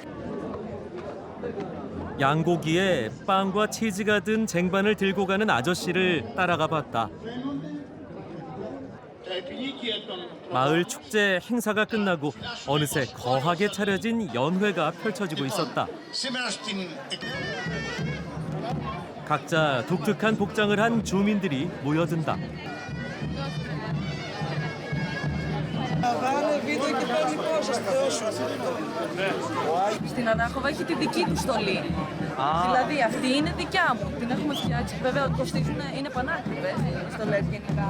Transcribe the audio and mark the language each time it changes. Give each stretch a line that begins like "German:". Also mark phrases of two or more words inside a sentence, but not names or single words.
Korean: 양고기에 빵과 치즈가 든 쟁반을 들고 가는 아저씨를 따라가 봤다. 마을 축제 행사가 끝나고 어느새 거하게 차려진 연회가 펼쳐지고 있었다. 각자 독특한 복장을 한 주민들이 모여든다.
Greek: Στην Ανάχοβα έχει τη δική του στολή. Δηλαδή αυτή είναι δικιά μου. Την έχουμε φτιάξει. Βέβαια κοστίζουν, είναι πανάκριβες οι στολές γενικά.